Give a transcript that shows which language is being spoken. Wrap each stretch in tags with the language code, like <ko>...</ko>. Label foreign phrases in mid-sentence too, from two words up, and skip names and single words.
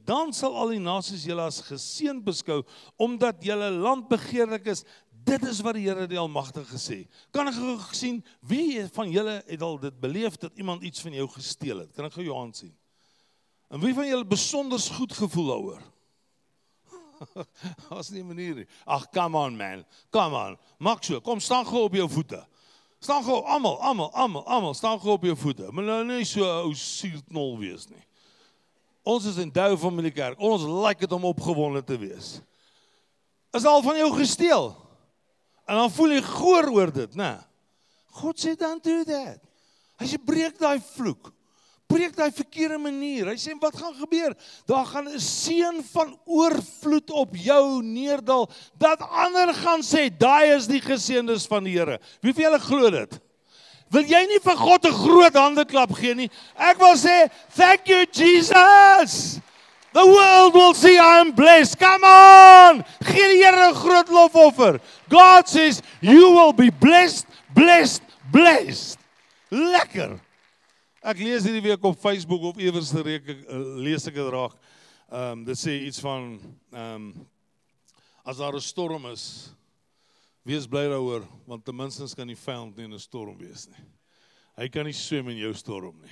<af>Dan sal al die nasies julle as geseënd beskou omdat julle land begeerlik is. Dit is wat die Here die Almagtige sê. Kan ek gou sien, wie van julle het al dit beleef, dat iemand iets van jou gesteel het? Kan ek gou jou hand sien? En wie van julle besonders goed gevoel daaroor? As nie 'n manier nie. Ag,</af> <en>come on man, come on.</en> <af>Maak so, kom staan gou op jou voete. Staan gou, almal, staan gou op jou voete. Maar nou nie so 'n ou suurknol wees nie. Ons is in Douwe Familie Kerk, ons like dit om opgewonde te wees. Is al van jou gesteel? En dan voel jy goor oor dit, né? God sê,</af> <en>don't do that.</en> <af>Hy sê, breek daai vloek. Breek daai verkeerde manier. Hy sê, wat gaan gebeur? Daar gaan 'n seën van oorvloed op jou neerdal, dat ander gaan sê, daai is die geseëndes van die Here. Wie van julle glo dit? Wil jy nie vir God 'n groot handeklap gee nie? Ek wil sê,</af> <en>thank you Jesus! The world will see I am blessed. Come on!</en> <af>Gee die Here 'n groot lofoffer.</af> <en>God says, you will be blessed, blessed, blessed.</en> <af>Lekker. Ek lees hierdie week op Facebook of iewers lees ek dit raak. Dit sê iets van, as daar 'n storm is, wees bly daaroor, want ten minste kan die vyand nie in 'n storm wees nie. Hy kan nie swem in jou storm nie.</af>